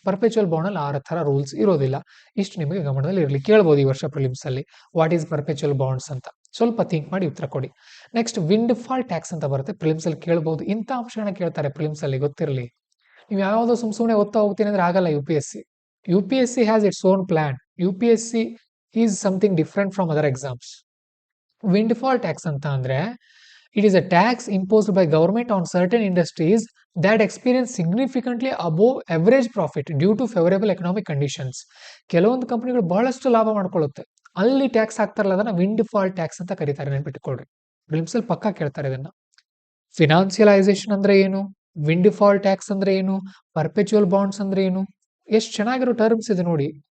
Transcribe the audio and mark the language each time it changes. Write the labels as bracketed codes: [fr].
[kn] Perpetual bond ಅಲ್ಲಿ ಆ ತರ ರೂಲ್ಸ್ ಇರೋದಿಲ್ಲ. ಇಷ್ಟು ನಿಮಗೆ ಗಮನದಲ್ಲಿ ಇರಲಿ. ಕೇಳ್ಬೋದು ಈ ವರ್ಷ ಪ್ರಿಲಿಮ್ಸ್ ಅಲ್ಲಿ, ವಾಟ್ ಈಸ್ ಪರ್ಪೆಚುವಲ್ ಬಾಂಡ್ಸ್ ಅಂತ. ಸ್ವಲ್ಪ ಥಿಂಕ್ ಮಾಡಿ ಉತ್ತರ ಕೊಡಿ. ನೆಕ್ಸ್ಟ್ ವಿಂಡ್ ಫಾಲ್ ಟ್ಯಾಕ್ಸ್ ಅಂತ ಬರುತ್ತೆ, ಪ್ರಿಲಿಮ್ಸ್ ಅಲ್ಲಿ ಕೇಳ್ಬೋದು. ಇಂಥ ಅಂಶಗಳನ್ನ ಕೇಳ್ತಾರೆ ಪ್ರಿಲಿಮ್ಸ್ ಅಲ್ಲಿ, ಗೊತ್ತಿರಲಿ. ನೀವು ಯಾವ್ದೋ ಸುಮ್ನೆ ಓದ್ತಾ ಹೋಗ್ತೀನಿ ಅಂದ್ರೆ ಆಗಲ್ಲ. [en] UPSC has its own plan. UPSC is something different from other exams. Windfall tax [kn] ಅಂತ ಅಂದ್ರೆ [en] it is a tax imposed by government on certain industries that experience significantly above average profit due to favorable economic conditions. [kn] ಕೆಲವೊಂದು ಕಂಪನಿಗಳು ಬಹಳಷ್ಟು ಲಾಭ ಮಾಡ್ಕೊಳ್ಳುತ್ತೆ, ಅಲ್ಲಿ tax ಹಾಕ್ತಾರಲ್ಲ, ಅದನ್ನ wind fall tax ಅಂತ ಕರೀತಾರೆ. ನೆನ್ಪಿಟ್ಕೊಳ್ರಿ, ಪ್ರಿಲಿಮ್ಸ್ ಅಲ್ಲಿ ಪಕ್ಕಾ ಕೇಳ್ತಾರೆ ಇದನ್ನ. ಫಿನಾನ್ಸಿಯಲೈಸೇಷನ್ ಅಂದ್ರೆ ಏನು, ವಿಂಡ್ ಫಾಲ್ ಟ್ಯಾಕ್ಸ್ ಅಂದ್ರೆ ಏನು, ಪರ್ಪೆಚುವಲ್ ಬಾಂಡ್ಸ್ ಅಂದ್ರೆ ಏನು, ಎಷ್ಟು ಚೆನ್ನಾಗಿರೋ ಟರ್ಮ್ಸ್ ಇದೆ ನೋಡಿ.